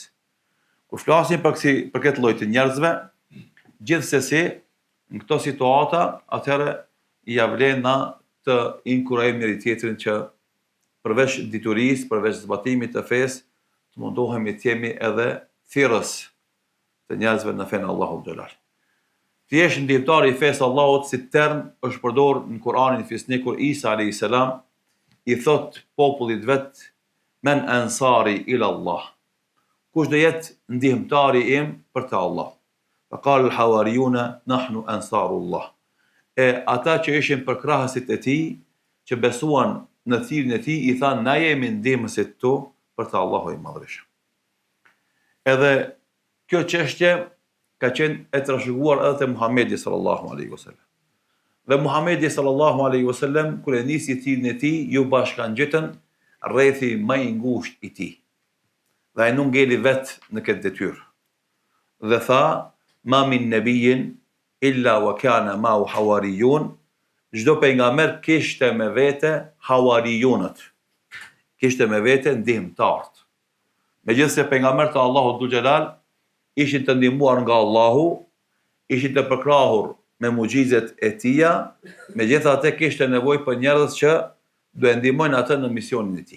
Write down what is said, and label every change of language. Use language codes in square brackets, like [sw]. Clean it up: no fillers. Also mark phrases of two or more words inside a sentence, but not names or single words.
[sq] Kur flasim për këtë lloj të njerëzve, gjithsesi në këto situata, atëherë ja vlen na të inkurajojmë njëri tjetrin që përveç diturisë, përveç zbatimit të fesë, të mundohemi të jemi edhe thirrës të njerëzve në fenë Allahut xhelal. Të jesh ndihmëtar i fesë Allahut si term është përdorur në Kur'anin fisnik kur Isa [ar] عليه السلام [sq] i thot popullit vet [ar] من أنصاري إلى الله. [sq] Kush do jetë ndihmëtari im për të Allah? [ar] فقال الحواريون نحن أنصار الله. [sq] E ata që ishin përkrahësit e tij, që besuan në thirrjen e tij, i thanë na jemi ndihmësit tu për të Allahut i madhërisëm. Edhe kjo çështje ka qenë e trashëguar edhe te Muhamedi [ar] صلى الله عليه وسلم. [sq] Dhe Muhamedi [ar] صلى الله عليه وسلم [sq] kur e nisi thirrjen e tij, ju bashkangjitën rrethi më i ngushtë i tij. Dhe ai nuk ngeli vet në këtë detyrë. Dhe tha, [ar] ما من نبي إلا وكان معه حواريون. [sq] Çdo pejgamber kishte me vete hawariyunët. Kishte me vete ndihmëtarët. Megjithëse pejgamberët e Allahut xhelal ishin të ndihmuar nga Allahu, ishin të përkrahur me mucizet e tija, megjithatë kishte nevojë për njerëz që do e ndihmojnë atë në misionin e tij.